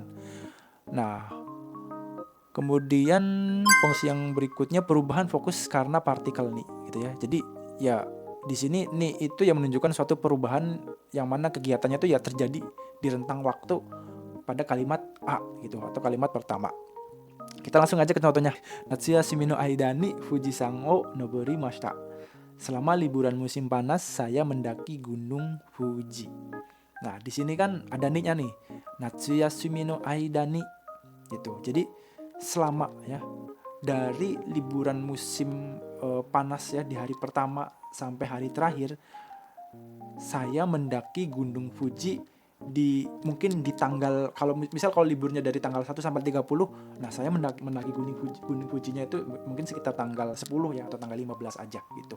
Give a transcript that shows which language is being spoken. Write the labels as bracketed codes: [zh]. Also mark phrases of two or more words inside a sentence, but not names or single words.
[id] Nah, kemudian fungsi yang berikutnya perubahan fokus karena partikel nih gitu ya. Jadi ya di sini nih itu yang menunjukkan suatu perubahan yang mana kegiatannya itu ya terjadi di rentang waktu pada kalimat A gitu atau kalimat pertama. Kita langsung aja ke contohnya. [ja] 夏休みの間に富士山を登りました. [id] Selama liburan musim panas saya mendaki gunung Fuji. Nah, di sini kan ada ni-nya nih. [ja] 夏休みの間に gitu. [id] Jadi selama ya dari liburan musim panas ya di hari pertama sampai hari terakhir saya mendaki gunung Fuji di mungkin di tanggal kalau liburnya dari tanggal 1 sampai 30, nah saya mendaki gunung Fujinya itu mungkin sekitar tanggal 10 ya atau tanggal 15 aja gitu.